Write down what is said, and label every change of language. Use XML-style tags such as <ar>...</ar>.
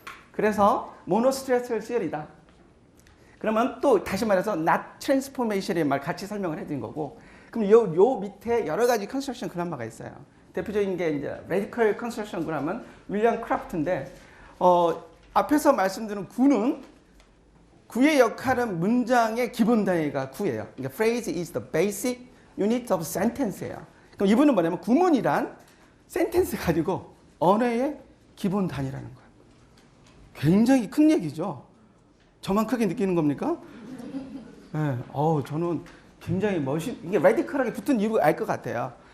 <ko>그래서 모노스트레이트 시절이다. 그러면 또 다시 말해서 not transformation의 말 같이 설명을 해드린 거고 그럼 요 밑에 여러 가지 컨스트럭션 그라마가 있어요. 대표적인 게 이제 radical construction 그라마는 윌리엄 크라프트인데 앞에서 말씀드린 구는 구의 역할은 문장의 기본 단위가 구예요.</ko> <en>그러니까 phrase is the basic unit of sentence예요.</en> <ko>그럼 이분은 뭐냐면 구문이란 센텐스 가지고 언어의 기본 단위라는 거예요. 굉장히 큰 얘기죠. 저만 크게 느끼는 겁니까? 네. 저는 굉장히 이게 라디컬하게 붙은 이유 알 것 같아요.</ko>